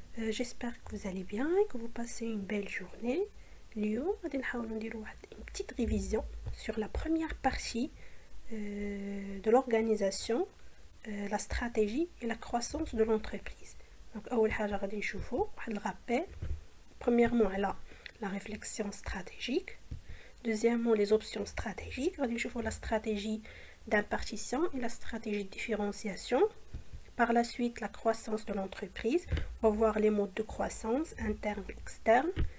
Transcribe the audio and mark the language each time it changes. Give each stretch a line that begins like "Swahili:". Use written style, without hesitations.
French: J'espère que vous allez bien et que vous passez une belle journée.
Arabic: اليوم غادي نحاولوا نديروا
French: une petite révision sur la première partie de l'organisation, la stratégie et la croissance de l'entreprise.
Arabic: Donc أول حاجة غادي نشوفوا واحد الرابيل.
French: Premièrement على la réflexion stratégique. Deuxièmement les options stratégiques.
Arabic: غادي نشوفوا
French: la stratégie d'impartition et la stratégie de différenciation. Par la suite, la croissance de l'entreprise. On va voir les modes de croissance, interne et externe.